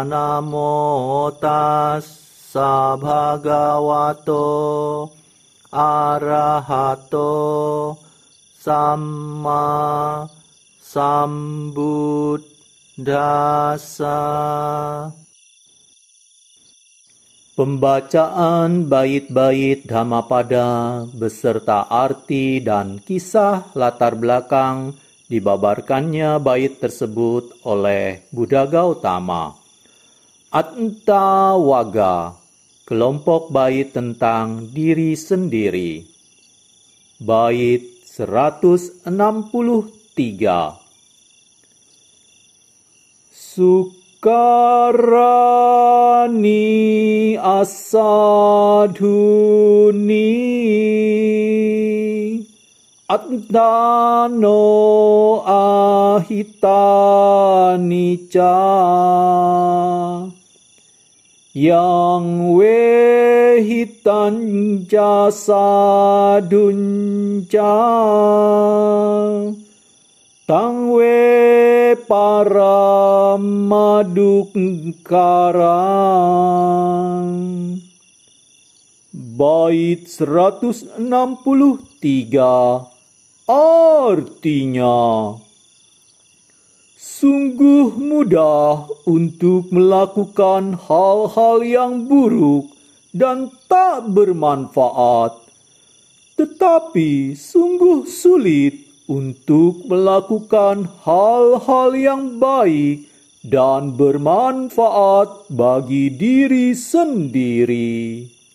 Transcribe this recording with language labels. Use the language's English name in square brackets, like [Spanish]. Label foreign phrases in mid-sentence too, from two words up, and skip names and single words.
[Pali] Namo tassa bhagavato arahato samma sambuddhassa. [Indonesian] Pembacaan bait-bait Dhammapada beserta arti dan kisah latar belakang dibabarkannya bait tersebut oleh Buddha Gautama. Attawagga, kelompok bait tentang diri sendiri. Bait 163. [Pali] Sukarani asadhuni Attano ahitanica yang wehitan jasadunca tang we paramadukkarang. [Indonesian] Bait 163 artinya, sungguh mudah untuk melakukan hal-hal yang buruk dan tak bermanfaat, tetapi sungguh sulit untuk melakukan hal-hal yang baik dan bermanfaat bagi diri sendiri.